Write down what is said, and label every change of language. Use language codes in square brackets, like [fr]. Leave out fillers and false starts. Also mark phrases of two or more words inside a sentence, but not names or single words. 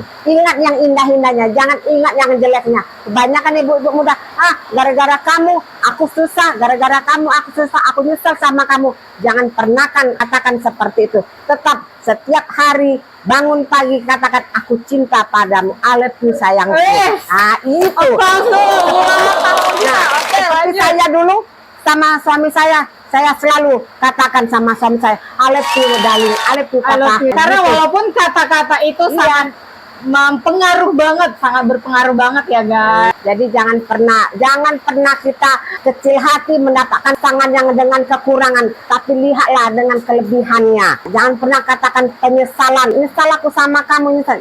[id] Ingat yang indah-indahnya, jangan ingat yang jeleknya. Kebanyakan ibu-ibu muda, gara-gara kamu aku susah, gara-gara kamu aku susah, aku nyesel sama kamu. Jangan pernah katakan seperti itu. Tetap setiap hari bangun pagi katakan, aku cinta padamu, [en] I love you sayangku. Itu. Seperti saya dulu sama suami saya saya selalu katakan sama suami saya, I love you darling, I love you I love you. papa. [id] Karena Gitu. walaupun kata-kata itu Iya. sangat mempengaruh banget, sangat berpengaruh banget ya guys. Jadi jangan pernah kita kecil hati mendapatkan pasangan yang dengan kekurangan, tapi lihatlah dengan kelebihannya. Jangan pernah katakan penyesalan, nyesal aku sama kamu, nyesal.